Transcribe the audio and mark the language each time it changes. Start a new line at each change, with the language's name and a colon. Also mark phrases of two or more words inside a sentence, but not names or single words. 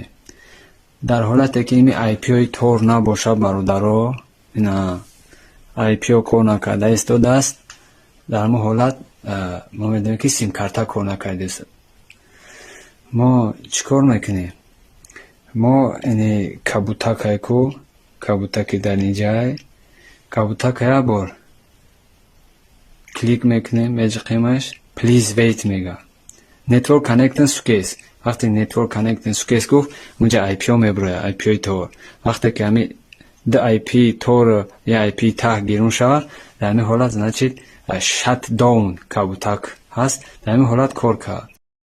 Tajik: дар ҳолате ки ими IP-ҳои тор набошад, бародаро, ина IP-ҳо кор накарда истодааст, дар мо ҳолат мо медонем ки симкарта кор накардааст. мо чӣ кор мекунем? мо ини кабутакайку кабутаки дар инҷай кабутака як бор клик мекунем, меҷиқемаш,
English: please wait мега. Network connecting success.
Tajik: вақте
English: network connecting success
Tajik: гуфт, унҷа IP-ҳо мебурояд, IP-ҳои тор. вақте ки ҳами ду IP тор я IP тах гирун шавад, дар ҳамин ҳолат значит
English: shut down
Tajik: кабутак ҳаст, дар ҳамин ҳолат кор кард.